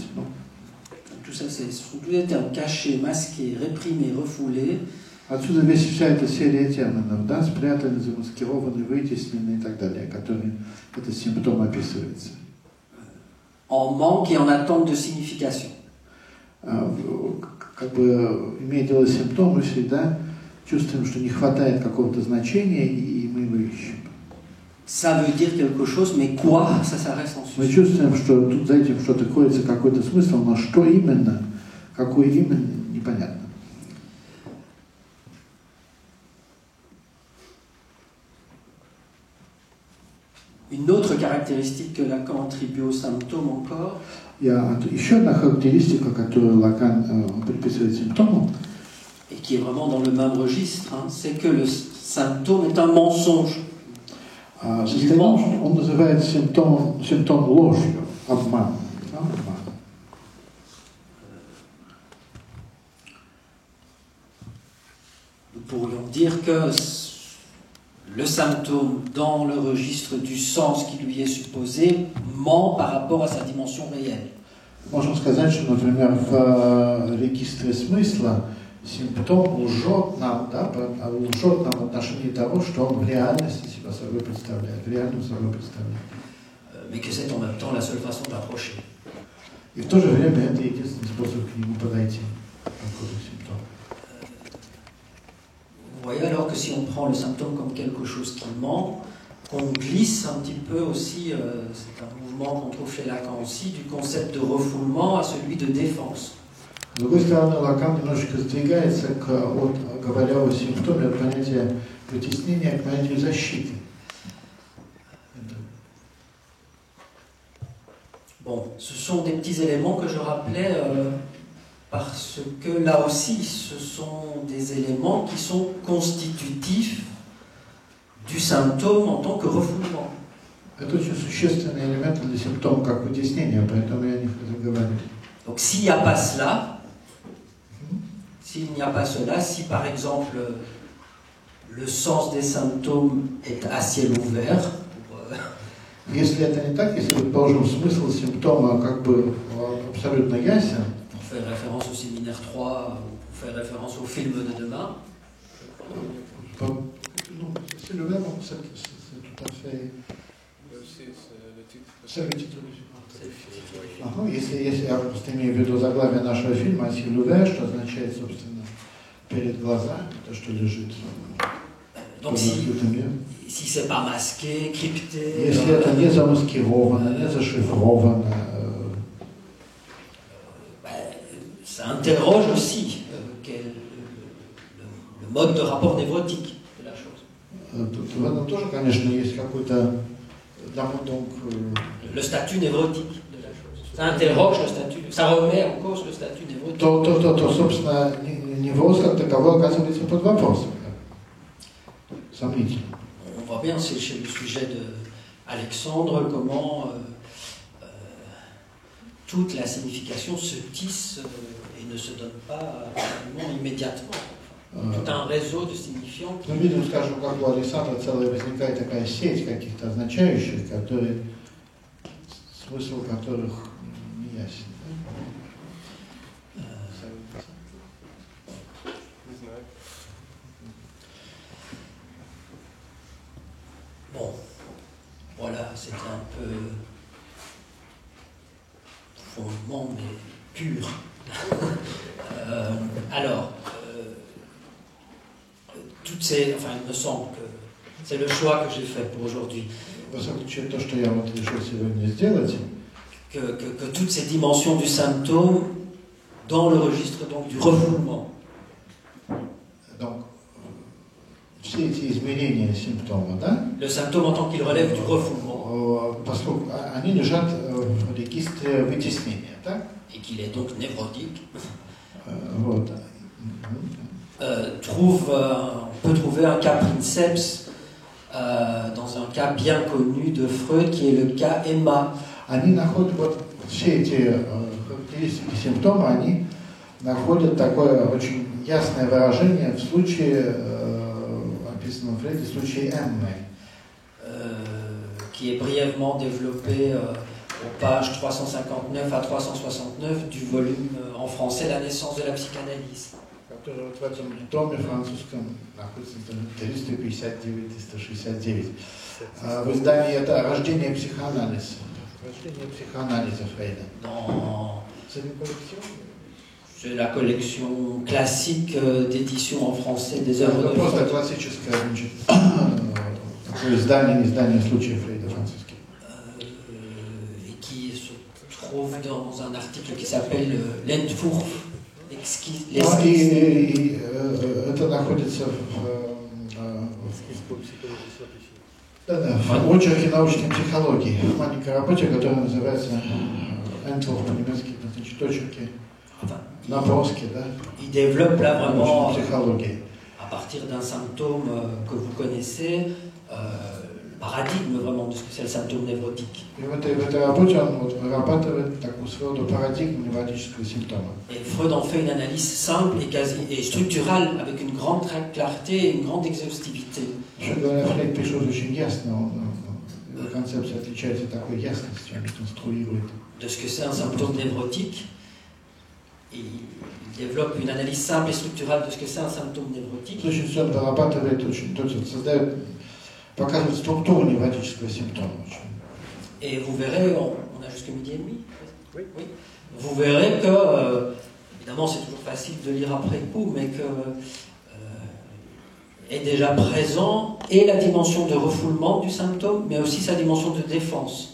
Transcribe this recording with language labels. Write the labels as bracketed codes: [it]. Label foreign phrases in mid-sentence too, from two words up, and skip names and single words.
[ru] Ну. [fr] Tout ça, ce sont tous des termes cachés, masqués, réprimés, refoulés. [ru] Отсюда вся эта серия терминов, да, спрятанный, замаскированный, вытесненный и так далее, который этот симптом описывается. [fr] En manque et en attente de signification. [ru] Как бы, имея дело с симптомом, мы всегда чувствуем, что не хватает какого-то значения, и мы его ищем. [fr] ça veut dire quelque chose, mais quoi, ça reste en [ru] Мы [fr] suspens. [ru] чувствуем, что тут за этим что-то кроется какой-то смысл, но что именно, какой именно, непонятно. [fr] Une autre caractéristique que Lacan attribue au symptôme encore, [ru] Еще одна характеристика, которую Лакан приписывает симптому, [fr] et qui est vraiment dans le même registre, hein, c'est que le symptôme est un mensonge. [ru] состоит в том, что он называет симптом ложью, обманом. Да, обманом. [fr] Nous pourrions dire que le symptôme, dans le registre du sens qui lui est supposé, ment par rapport à sa dimension réelle. [ru] Можно сказать, что, например, в регистре смысла симптом лжет нам, да, лжет нам в отношении того, что он в реальности себя собой представляет, в реальном собой представляет. [fr] Mais que c'est en même temps la seule façon d'approcher. [ru] И в то же время это единственный способ к нему подойти, такой симптом. [fr] Vous voyez alors que si on prend le symptôme comme quelque chose qui ment, qu'on glisse un petit peu aussi, c'est un mouvement qu'on trouve chez Lacan aussi, du concept de refoulement à celui de défense. [ru] С другой стороны, Лакан немножечко сдвигается, говоря о симптоме, от понятия вытеснения к понятию защиты. [fr] Bon, ce sont des petits éléments que je rappelais parce que là aussi, ce sont des éléments qui sont constitutifs du symptôme en tant que refoulement. [ru] Это очень существенный элемент для симптома, как вытеснение, поэтому я о них говорю. [fr] Donc s'il n'y a pas cela, s'il n'y a pas cela, si par exemple le sens des symptômes est à ciel ouvert, [ru] Если это не так, если, предположим, смысл симптома как бы абсолютно ясен, [fr] pour faire référence au séminaire 3, ou pour faire référence au film de demain, c'est le même, c'est tout à fait... C'est le titre du film. [ru] Если я просто имею в виду заглавие нашего фильма «Асиль Луве», что означает, собственно, перед глазами, то, что лежит [fr] donc si c'est pas masqué, crypté... [ru] Если это не замаскировано, не зашифровано... [fr] ça interroge aussi le mode de rapport névrotique de la chose. [ru] В этом тоже, конечно, есть какой-то... [fr] Le statut névrotique de la chose. Ça interroge le statut, ça remet en cause le statut névrotique. [ru] То, собственно, невроз как таковой оказывается под вопросом. Сомнительно. [fr] On voit bien, c'est chez le sujet de Alexandre, comment toute la signification se tisse et ne se donne pas immédiatement. Tout un réseau de signifiants. [ru] Мы видим, скажем, как у Александра целая возникает такая сеть каких-то означающих, которые, смысл которых не ясен. [fr] Bon, voilà, c'était un peu fondement, mais pur. Alors, toutes ces, enfin, il me semble que c'est le choix que j'ai fait pour aujourd'hui. Que toutes ces dimensions du symptôme dans le registre donc du refoulement. Donc, [ru] все эти измерения симптома, да? [fr] Le symptôme en tant qu'il relève du refoulement. [ru] Поскольку они лежат в регистре вытеснения, так? [fr] Et qu'il est donc névrotique. [ru] Вот. [fr] On peut trouver un cas princeps dans un cas bien connu de Freud qui est le cas Emma. [ru] Они находят вот все эти характеристики симптома, они находят такое очень ясное выражение в случае, описанном в Фрейде, в случае Эммы. [fr] Qui est brièvement développé aux pages 359 à 369 du volume en français La naissance de la psychanalyse. [ru] Который вот в этом томе французском находится 359-369. В издании это «Рождение психоанализа». Рождение психоанализа Фрейда. [fr] C'est la collection classique d'édition en français des œuvres de Freud. [ru] Просто классическая, значит, издание случая Фрейда французский. [fr] Et qui se trouve dans un article qui s'appelle L'Entwurf, [ru] И это находится в очерке научной психологии, в маленькой работе, которая называется Entwurf по-немецки, значит, очерки, наброски, да? [fr] Il développe là vraiment, [ru] психологии. [fr] à partir d'un symptôme que vous connaissez, le paradigme vraiment de ce que c'est le symptôme névrotique. [ru] И в этой работе он вот вырабатывает такую своего рода парадигму невротического симптома. [fr] Et Freud en fait une analyse simple et structurale avec une grande clarté et une grande exhaustivité. [ru] Вообще говоря, Фрейд пишет очень ясно, его концепция отличается такой ясностью, он конструирует. [fr] De ce que c'est un symptôme névrotique. Il développe une analyse simple et structurale de ce que c'est un symptôme névrotique. [ru] Очень он вырабатывает, создает, показывает структуру невротического симптома. [fr] Et vous verrez, on a jusqu'à midi et demi. Oui. Vous verrez que, évidemment, c'est toujours facile de lire après coup, mais que est déjà présent et la dimension de refoulement du symptôme, mais aussi sa dimension de défense.